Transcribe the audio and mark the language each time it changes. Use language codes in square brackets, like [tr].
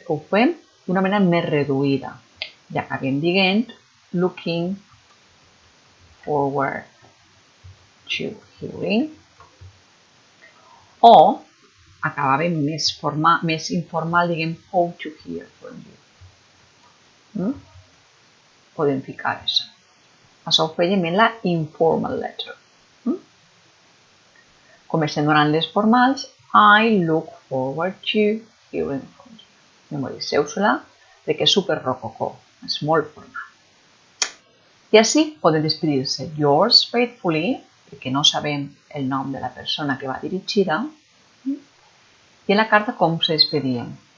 [ca] Ho fem d'una manera més reduïda. I acabem dient [en] looking forward to hearing. [ca] O acabàvem més informal, diguem [en] hope to hear from you. [ca] Podem ficar això. Això ho fèiem en la [en] informal letter. [ca] Com estem donant les formals, [en] I look forward to hearing from you. [ca] Memorizeu-se-la perquè és super rococó, és molt formal. I així poden despedir-se [en] yours faithfully, [ca] perquè no sabem el nom de la persona que va dirigida, i en la carta com se despedien.